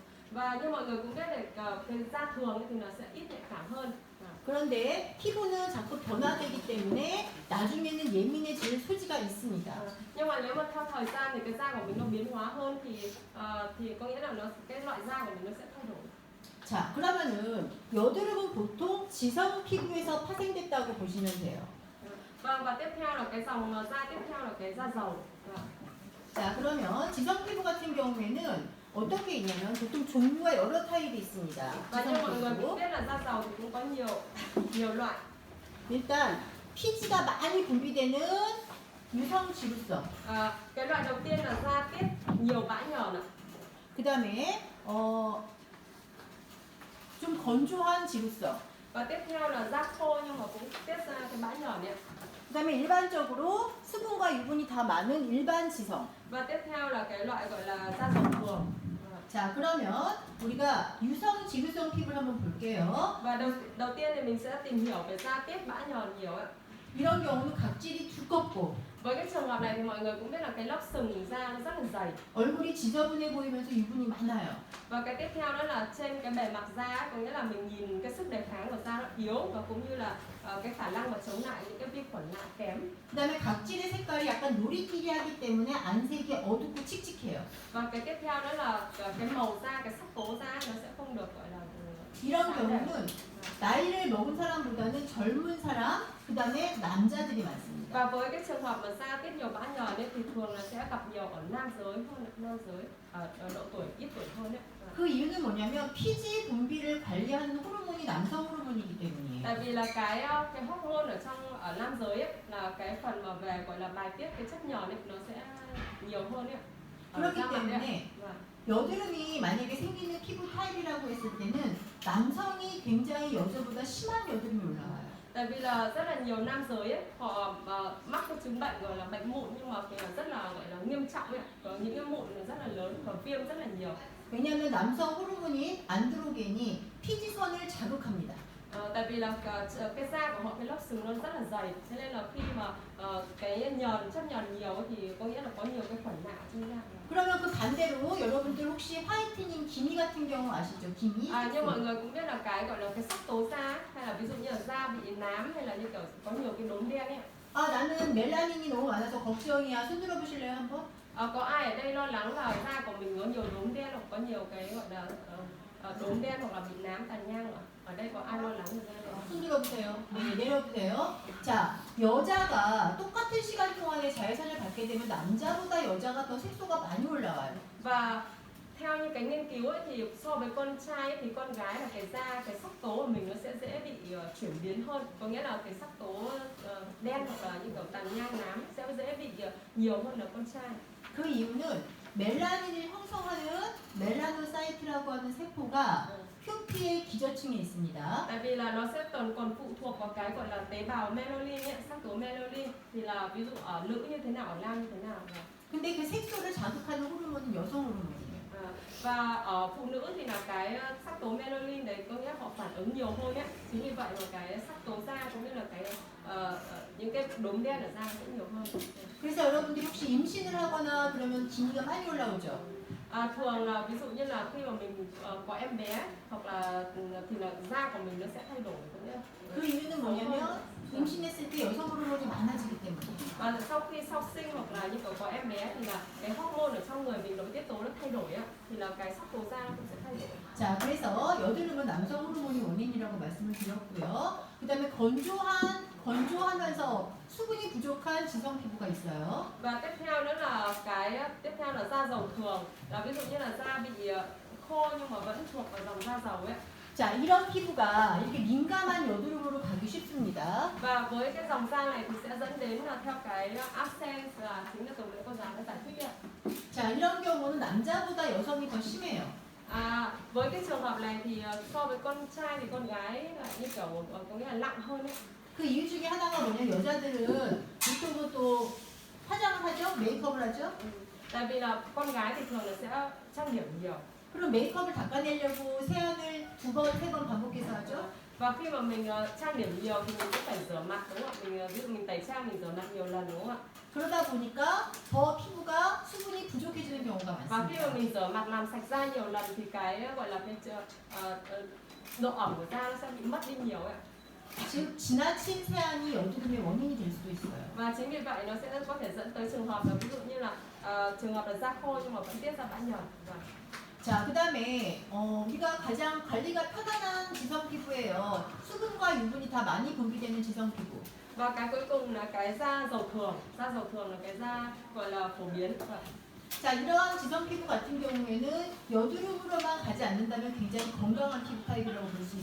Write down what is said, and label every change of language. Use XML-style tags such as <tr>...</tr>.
<vi>và như mọi người cũng biết là cái da thường ấy thì nó sẽ ít nhạy cảm hơn.</vi> <ko>그런데 피부는 자꾸 변화되기 때문에 나중에는 예민해질 소지가 있습니다.</ko> <vi>Nhưng mà nếu mà theo thời gian thì cái da của mình nó biến hóa hơn thì có nghĩa là cái loại da của mình nó sẽ thay đổi.</vi> <ko>자, 그러면은 여드름은 보통 지성 피부에서 파생됐다고 보시면 돼요.</ko> <vi>Vâng, và tiếp theo là cái dòng da tiếp theo là cái da dầu.</vi> <ko>자, 그러면 지성 피부 같은 경우에는 어떻게 있냐면 보통 종류가 여러 타입이 있습니다.</ko> <vi>Và như</vi> <ko>지성</ko> <vi>mọi người</vi> <ko>피부.</ko> <vi>cũng biết là da dầu thì cũng có nhiều loại.</vi> <ko>일단 피지가 많이 분비되는 유성 지루성.</ko> <vi>Cái loại đầu tiên là da tiết nhiều bã nhờn ạ.</vi> <ko>그다음에 좀 건조한 지루성.</ko> <vi>Và tiếp theo là da khô nhưng mà cũng tiết ra cái bã nhờn ấy ạ.</vi> <ko>그다음에 일반적으로 수분과 유분이 다 많은 일반 지성.</ko> <vi>Và tiếp theo là cái loại gọi là da dầu thường.</vi> <ko>자, 그러면 우리가 유성 지루성 피부를 한번 볼게요.</ko> <vi>Và đầu tiên thì mình sẽ tìm hiểu về da tiết bã nhờn nhiều ạ.</vi> <ko>이런 경우는 각질이 두껍고</ko> <vi>Với cái trường hợp này thì mọi người cũng biết là cái lớp sừng da nó rất là dày.</vi> <ko>얼굴이 지저분해 보이면서 유분이 많아요.</ko> <vi>Và cái tiếp theo đó là trên cái bề mặt da, có nghĩa là mình nhìn cái sức đề kháng của da nó yếu và cũng như là cái khả năng mà chống lại những cái vi khuẩn nặng kém.</vi> <ko>그다음에 각질의 색깔이 약간 노리끼리하기 때문에 안색이 어둡고 칙칙해요.</ko> <vi>Và cái tiếp theo đó là cái màu da, cái sắc tố da nó sẽ không được gọi là</vi> <ko>이런 경우는 나이를 먹은 사람보다는 젊은 사람, 그다음에 남자들이 많습니다.</ko> <vi>Và với cái trường hợp mà da tiết nhiều bã nhờn ấy thì thường là sẽ gặp nhiều ở nam giới ở độ tuổi ít tuổi hơn ấy.</vi> <ko>그 이유는 뭐냐면 피지 분비를 관리하는 호르몬이 남성 호르몬이기 때문이에요.</ko> <vi>Tại vì là cái hormone ở nam giới ấy, là cái phần mà về gọi là bài tiết cái chất nhờn ấy nó sẽ nhiều hơn ấy.</vi> <ko>그렇기</ko> <vi>da mặt đấy ạ.</vi> <ko>때문에</ko> <vi>Vâng.</vi> <ko>여드름이 만약에 생기는 피부 타입이라고 했을 때는 남성이 굉장히 여자보다 심한 여드름이 올라와요.</ko> <vi>Tại vì là rất là nhiều nam giới ấy, họ mắc cái chứng bệnh gọi là bệnh mụn nhưng mà thì là rất là gọi là nghiêm trọng ấy, có những cái mụn rất là lớn và viêm rất là nhiều.</vi> <ko>왜냐하면 남성 호르몬인 안드로겐이 피지선을 자극합니다.</ko> <vi>Tại vì là cái da của họ, cái lớp sừng nó rất là dày, thế nên là khi mà cái chất nhờn nhiều ấy, thì có nghĩa là có nhiều cái khuẩn nạ trên da.</vi> <ko>그러면 그 반대로 여러분들 혹시 화이트닝 기미 같은 경우 아시죠? 기미?</ko> <vi>Nhưng mọi người cũng biết là cái gọi là cái sắc tố da, hay là ví dụ như là da bị nám hay là như kiểu có nhiều cái đốm đen ấy.</vi> <ko>아 나는 멜라닌이 너무 많아서 걱정이야. 손 들어보실래요 한번?</ko> <vi>Có ai ở đây lo lắng là da của mình có nhiều đốm đen hoặc có nhiều cái gọi là đốm đen hoặc là bị nám tàn nhang ạ? Ở đây có ai lo lắng về da này?</vi> <ko>손 들어보세요. 네, 내려보세요. 자, 여자가 똑같은 시간 동안에 자외선을 받게 되면 남자보다 여자가 더 색소가 많이 올라와요.</ko> <vi>Và theo như cái nghiên cứu ấy, thì so với con trai ấy, thì con gái là cái da, cái sắc tố của mình nó sẽ dễ bị chuyển biến hơn, có nghĩa là cái sắc tố đen hoặc là như kiểu tàn nhang nám sẽ dễ bị nhiều hơn là con trai.</vi> <ko>그 이유는 멜라닌을 형성하는 멜라노사이트라고 하는 세포가 표피의 기저층에 있습니다.</ko> <vi>Tại vì là nó sẽ còn phụ thuộc vào cái gọi là tế bào melanin ấy, sắc tố melanin, thì là ví dụ ở nữ như thế nào, ở nam như thế nào.</vi> <ko>근데 그 색소를 자극하는 호르몬은 여성 호르몬이에요.</ko> <vi>Và ở phụ nữ thì là cái sắc tố melanin đấy có nghĩa là họ phản ứng nhiều hơn ấy. Chính vì vậy mà cái sắc tố da cũng như là cái những cái đốm đen ở da sẽ nhiều hơn.</vi> <ko>그래서 여러분들이 혹시 임신을 하거나 그러면 기미가 많이 올라오죠.</ko> <vi>Thường là ví dụ như là khi mà mình có em bé hoặc là thì là da của mình nó sẽ thay đổi, có nghĩa là</vi> <ko>그 이유는 뭐냐면 임신했을 때 여성 호르몬이 많아지기 때문에.</ko> <vi>và sau sinh hoặc là như kiểu có em bé thì là cái hormone ở trong người mình, nội tiết tố nó thay đổi á, thì là cái sắc tố da nó cũng sẽ thay đổi.</vi> <ko>자, 그래서 여드름은 남성 호르몬이 원인이라고 말씀을 드렸고요. 그다음에 건조하면서 수분이 부족한 지성 피부가 있어요.</ko> <vi>Và tiếp theo nữa là da dầu thường, là ví dụ như là da bị khô nhưng mà vẫn thuộc vào dòng da dầu ấy.</vi> <ko>자, 이런 피부가 이렇게 민감한 여드름으로 가기 쉽습니다.</ko> <vi>Và với cái dòng da này thì sẽ dẫn đến là theo cái abscess, là chính là từ nãy cô giáo đã giải thích ạ.</vi> <ko>자, 이런 경우는 남자보다 여성이 더 심해요.</ko> <vi>Với cái trường hợp này thì so với con trai thì con gái là như kiểu có nghĩa là nặng hơn ấy.</vi> <ko>그 이유 중에 하나가 뭐냐면 여자들은 보통은 또 화장을 하죠? 메이크업을 하죠?</ko> <vi>Tại vì là con gái thì thường là sẽ trang điểm nhiều.</vi> <ko>그럼 메이크업을 닦아내려고 세안을 2번, 3번 반복해서 하죠?</ko> <vi>Và khi mà mình trang điểm nhiều thì mình cũng phải rửa mặt, đúng không ạ? Ví dụ mình tẩy trang mình rửa mặt nhiều lần, đúng không ạ?</vi> <ko>그러다 보니까 더 피부가 수분이 부족해지는 경우가</ko> <vi>Và khi mà</vi> <ko>많습니다.</ko> <vi>mình rửa mặt làm sạch da nhiều lần thì cái gọi là cái độ ẩm của da nó sẽ bị mất đi nhiều ấy.</vi> <ko>즉 지나친 세안이 여드름의 원인이 될 수도 있어요.</ko> <vi>Và chính vì vậy nó sẽ có thể dẫn tới trường hợp là ví dụ như là trường hợp là da khô nhưng mà vẫn tiết ra bã nhờn.</vi> <ko>자, 그 다음에 우리가 가장 관리가 편안한 지성 피부예요. 수분과 유분이 다 많이 분비되는 지성 피부.</ko> <vi>Và cái cuối cùng là cái da dầu thường. Da dầu thường là cái da gọi là phổ biến.</vi> <ko>자, 이러한 지성 피부 같은 경우에는 여드름으로만 가지 않는다면 굉장히 건강한 피부 타입이라고 볼 수</ko>